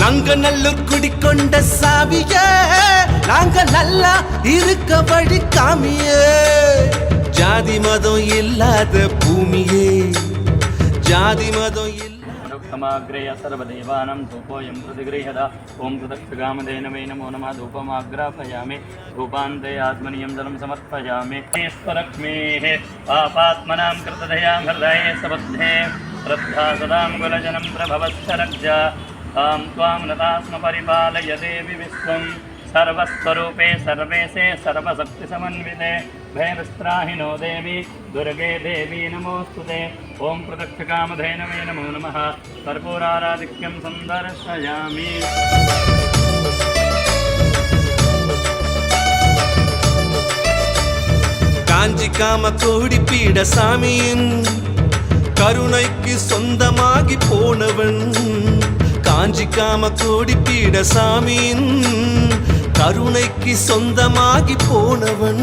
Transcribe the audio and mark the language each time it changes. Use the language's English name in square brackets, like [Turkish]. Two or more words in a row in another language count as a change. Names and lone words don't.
[Tamil] நல்லூர் குடிக்கொண்ட சாமியே, நாங்க நல்லா இருக்க வழி காமியே. ஜாதி மதம் இல்லாத பூமியே, ஜாதி மதம் [Sanskrit] समाग्रेय सर्वदेवानां धूपोऽयं प्रतिगृह्यता ओं प्रदक्षिणामधेनवे नमो नमः धूपमाग्रापयामि धूपान्ते आत्मनीयं जलं समर्पयामि स्वलक्ष्मीः पापात्मनां कृतदयां हृदये सबद्धे श्रद्धा सदां कुलजनं प्रभवश्चरज्जा तां त्वां नतास्म परिपालय देवि विश्वं सर्वस्वरूपे सर्वेशे सर्वशक्तिसमन्विते भैरस्त्राहिनो देवी दुर्गे देवी नमोस्तुते ओं प्रदक्षिणामधेनवे नमो नमः कर्पूराराधिक्यं सन्दर्शयामि [Tamil] காஞ்சி காமகோடி பீட சாமியின் கருணைக்கு சொந்தமாகி போனவன். காஞ்சி காமகோடி பீட சாமியின் கருணைக்கு சொந்தமாகி போனவன்.